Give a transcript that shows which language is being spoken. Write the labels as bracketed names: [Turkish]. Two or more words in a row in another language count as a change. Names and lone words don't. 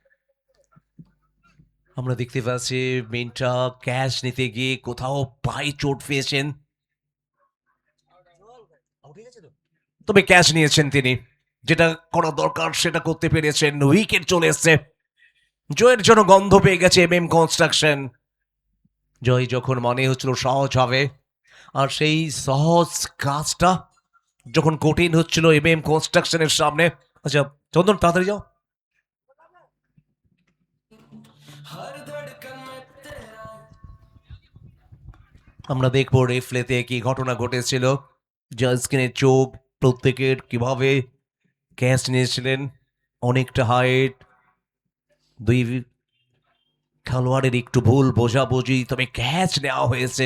[Bangla] আমরা দেখতে পাচ্ছি মিন্টা ক্যাচ নিতে গিয়ে কোথাও পায়ে চোট পেয়েছেন, তবে ক্যাচ নিয়েছেন তিনি, যেটা করা দরকার সেটা করতে পেরেছেন। উইকেট চলে এসছে, জয়ের জন্য গন্ধ পেয়ে গেছে কনস্ট্রাকশন। জয় যখন মনে হচ্ছিল সহজ হবে, আর সেই সহজ কাজটা যখন কঠিন হচ্ছিল কনস্ট্রাকশনের সামনে। আচ্ছা চন্দন, তাড়াতাড়ি যাও। [Hindi] हर धड़कन में तेरा [Bangla] আমরা দেখবো রিপ্লেতে কি ঘটনা ঘটেছিল। জাস্কিনের চোখ, প্রত্যেকের কিভাবে ক্যাচ নিয়েছিলেন, অনেকটা হাইট, দুই খেলোয়াড়ের একটু ভুল বোঝাবুঝি, তবে ক্যাচ নেওয়া হয়েছে।